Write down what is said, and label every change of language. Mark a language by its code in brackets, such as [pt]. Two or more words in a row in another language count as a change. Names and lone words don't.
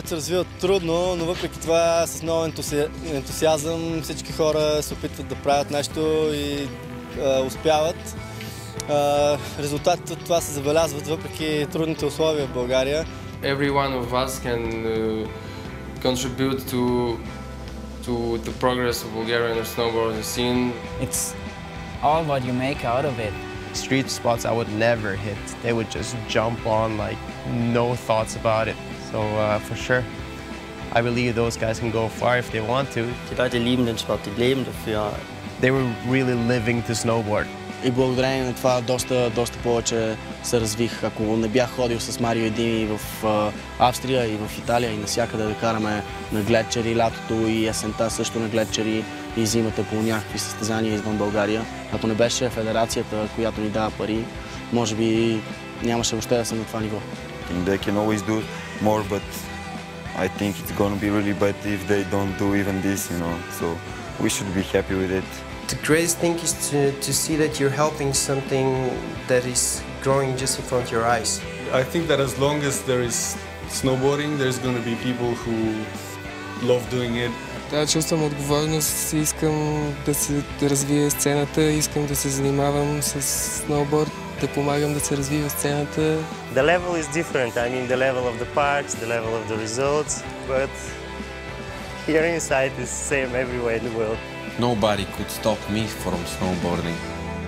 [bg] се развива трудно, но въпреки това с много ентусиазъм всички хора се опитват да правят нещо и успяват. Резултатите от това се забелязват въпреки трудните условия в България. [en] Every one of us can contribute to the progress of Bulgarian snowboarding scene. It's all what you make out of it. Street spots I would never hit. They would just jump on like no thoughts about it. So for sure, I believe those guys can go far if they want to. [de] Die Leute lieben den Sport, die leben dafür. [en] They were really living to snowboard. [bg] И благодарение на това доста повече се развих. Ако не бях ходил с Марио и Дими в Австрия и в Италия и навсякъде да караме на гледчери лятото и есента също на гледчери и зимата по някакви състезания извън България. Ако не беше федерацията, която ни дава пари, може би нямаше въобще да съм на това ниво. [en] They can always do more, but I think it's going to be really bad if they don't do even this, you know. So we should be happy with it. The greatest thing is to see that you're helping something that is growing just in front of your eyes. I think that as long as there is snowboarding, there's going to be people who love doing it. [bg] Да, чувствам отговорност, искам да развия сцената, искам да се занимавам с сноуборд, да помагам да се развива сцената. [en] The level is different. I mean, the level of the parks, the level of the results, but here inside is the same everywhere in the world. Nobody could stop me from snowboarding.